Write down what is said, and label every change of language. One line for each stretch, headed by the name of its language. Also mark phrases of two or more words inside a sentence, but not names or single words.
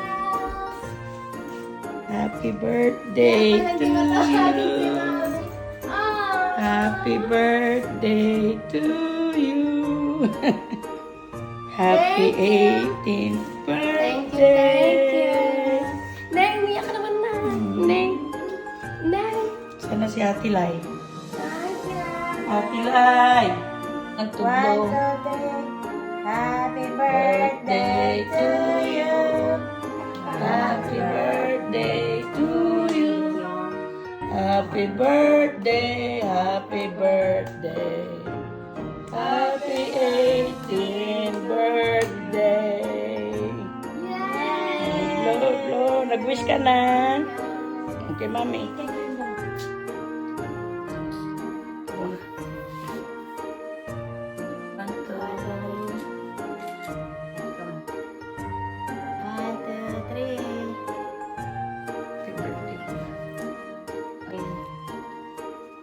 English: Happy birthday to you! Happy birthday to you! Happy 18th birthday!
Filipino: Neng, umiyak ka naman na. Neng. Neng. Sana si Ate Lai?
English: Thank you.
Filipino: Ate Lai! Ang 1, 2, tublong.
English: 3. Happy Birthday to you! Happy birthday to you! Happy birthday, happy birthday. Happy 18th birthday. Yay! Blow, blow.
Filipino: Nag-wish ka na? Okay, mami.
English: One, two, three. Happy birthday.
Filipino: Ay, nag-clear lang ka.